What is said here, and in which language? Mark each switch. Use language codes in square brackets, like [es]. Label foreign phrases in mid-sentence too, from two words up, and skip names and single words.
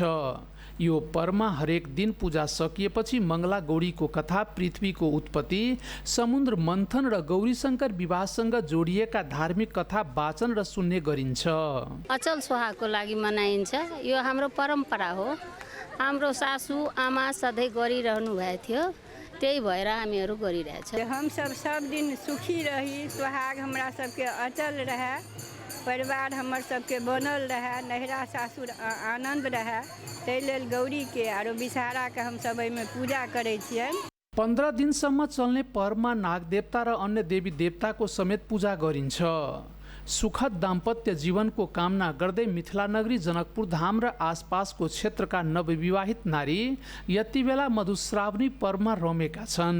[ne] यो पर्वमा हरेक दिन पूजा सकिएपछि मङ्गला गौरीको कथा, पृथ्वीको उत्पत्ति, समुद्र मन्थन र गौरीशङ्कर विवाहसँग जोडिएका धार्मिक कथा वाचन र सुन्ने गरिन्छ। अचल सुहागको लागि मनाइन्छ। यो हाम्रो परम्परा हो। हाम्रो सासू आमा सधैँ गरिरहनु भएको थियो, त्यही भएर हामीहरू गरिरहेछौँ। [mai] हम सब दिन सुखी रही, सुहाग हमरा सबके अचल रहे, परिवार हमर सबके बनल रहे, नहिरा सासुर आनंद रहे, ताहि लेल गौरीके आरो विषहाराके हम सब एहिमे पूजा करै छियनि। [ne] 15 दिनसम्म चल्ने पर्वमा नागदेवता र अन्य देवी देवताको समेत पूजा गरिन्छ। सुखद दाम्पत्य जीवनको कामना गर्दै मिथिला नगरी जनकपुर धाम र आसपासको क्षेत्रका नवविवाहित नारी यति बेला मधुश्रावणी पर्वमा रमेका छन्।